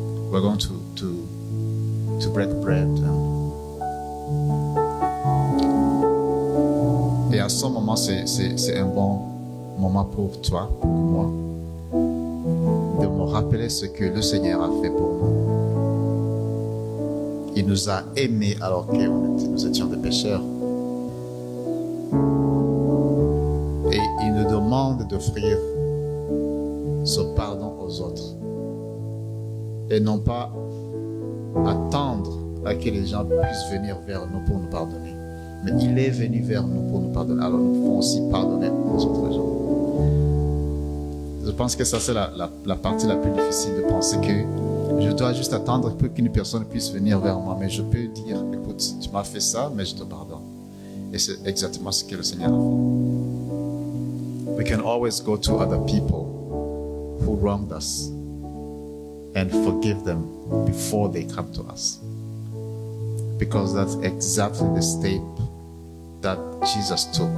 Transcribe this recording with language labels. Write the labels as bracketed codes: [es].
[en] We're going to break bread. [fr] Et à ce moment, c'est un bon moment pour toi, pour moi, de me rappeler ce que le Seigneur a fait pour nous. Il nous a aimés alors que nous étions des pécheurs. Et il nous demande d'offrir ce pardon aux autres. Et non pas attendre à que les gens puissent venir vers nous pour nous pardonner. Mais il est venu vers nous pour nous pardonner. Alors nous pouvons aussi pardonner aux autres gens. Je pense que ça c'est la partie la plus difficile, de penser que je dois juste attendre pour qu'une personne puisse venir vers moi. Mais je peux dire, écoute, tu m'as fait ça, mais je te pardonne. Et c'est exactement ce que le Seigneur a fait. [en] We can always go to other people who wronged us and forgive them before they come to us. Because that's exactly the step that Jesus took.